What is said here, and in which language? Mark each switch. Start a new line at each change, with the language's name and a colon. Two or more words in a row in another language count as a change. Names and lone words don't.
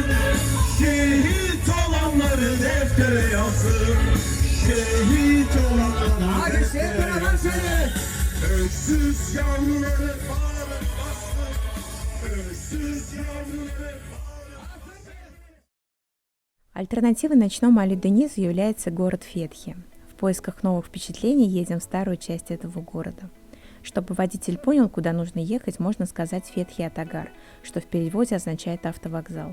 Turkish: Şehit olanları deftere yazın. Şehit olanları deftere yazın. Öksüz yavruları bağırıp bastık. Öksüz yavruları
Russian: Альтернативой ночному Али-Денизу является город Фетхи. В поисках новых впечатлений едем в старую часть этого города. Чтобы водитель понял, куда нужно ехать, можно сказать Фетхи-Атагар, что в переводе означает автовокзал.